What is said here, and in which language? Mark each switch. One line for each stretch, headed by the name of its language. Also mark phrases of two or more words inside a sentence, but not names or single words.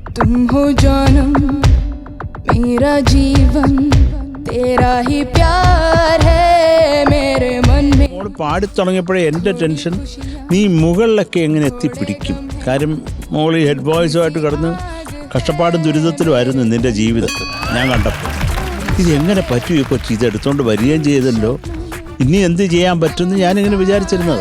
Hindi: तुम हो जानम मेरा जीवन तेरा ही प्यार है मेरे मन में.
Malayalam: മോള് പാടി തുടങ്ങിയപ്പോഴേ എൻ്റെ ടെൻഷൻ നീ മുകളിലൊക്കെ എങ്ങനെ എത്തിപ്പിടിക്കും. കാര്യം മോൾ ഈ
English: head boys
Malayalam: കിടന്ന് കഷ്ടപ്പാടും ദുരിതത്തിലുമായിരുന്നു നിൻ്റെ ജീവിതം ഞാൻ കണ്ടപ്പോൾ. ഇതെങ്ങനെ പറ്റും ഈ കൊച്ചി, ഇത് എടുത്തുകൊണ്ട് വരികയും ചെയ്തല്ലോ, ഇനി എന്ത് ചെയ്യാൻ പറ്റുമെന്ന് ഞാനിങ്ങനെ വിചാരിച്ചിരുന്നതാണ്.